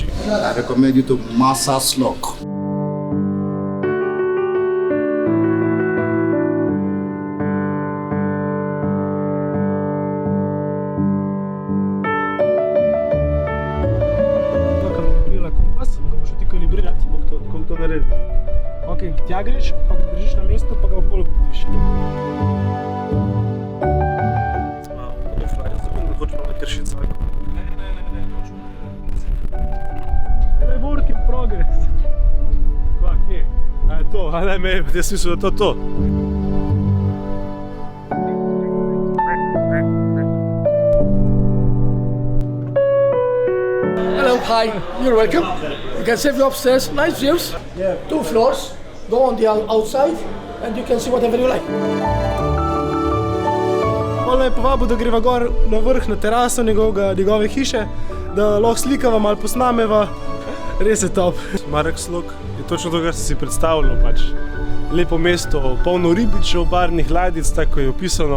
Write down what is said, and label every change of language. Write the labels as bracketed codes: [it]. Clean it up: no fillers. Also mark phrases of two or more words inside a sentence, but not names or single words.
[en] I recommend you to Masa Slok. [sl] Kako to naredi? Ok, tja greš, pa ga držiš na mestu, pa ga okolo potiš. Hočemo ne kršiti svojega. Ne. to, a ne, jaz mislim, da to. [en] Hello, hi, you're welcome. You can save you upstairs, nice views. 2 floors, go on the outside and you can see whatever you like. [sl] Malo je povabil, da greva gor na vrh, na teraso njegove hiše, da lahko slikava, malo posnameva. Res je top. Markslog je točno to, kar sem si predstavljal, pač. Lepo mesto, polno ribičev, barvnih ladjic, tako je opisano.